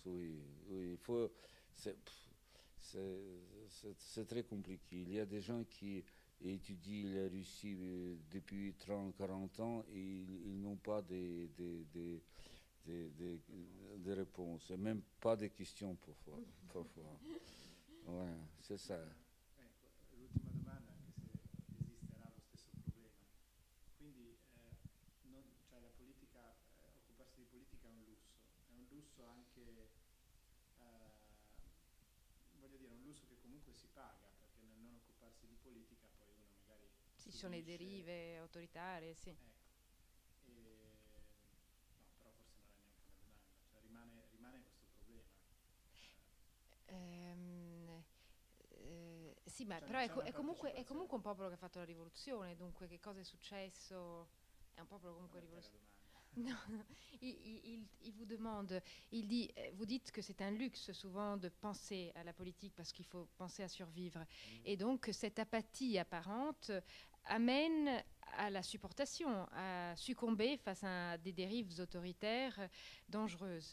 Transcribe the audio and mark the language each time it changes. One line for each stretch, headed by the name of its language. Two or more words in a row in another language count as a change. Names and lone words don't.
French: Oui, il faut. C'est très compliqué. Il y a des gens qui étudient la Russie depuis 30, 40 ans et ils n'ont pas des réponses, et même pas de questions parfois. Ouais, c'est ça.
Italian: L'ultima domanda, anche se esisterà lo stesso problema. Quindi cioè la politica, occuparsi di politica è un lusso anche, voglio dire, un lusso che comunque si paga, perché nel non occuparsi di politica poi uno magari Ci sono le derive autoritarie, sì. Ecco. No, però forse non è neanche una domanda, cioè rimane questo problema. Sì, ma Cioè, però c'è una è comunque partecipazione. un popolo che ha fatto la rivoluzione, dunque che cosa è successo? È un popolo comunque Vabbè, bella rivoluzionario. domanda.
French: Non, il vous demande, il dit, vous dites que c'est un luxe souvent de penser à la politique parce qu'il faut penser à survivre. Et donc cette apathie apparente amène à la supportation, à succomber face à des dérives autoritaires dangereuses.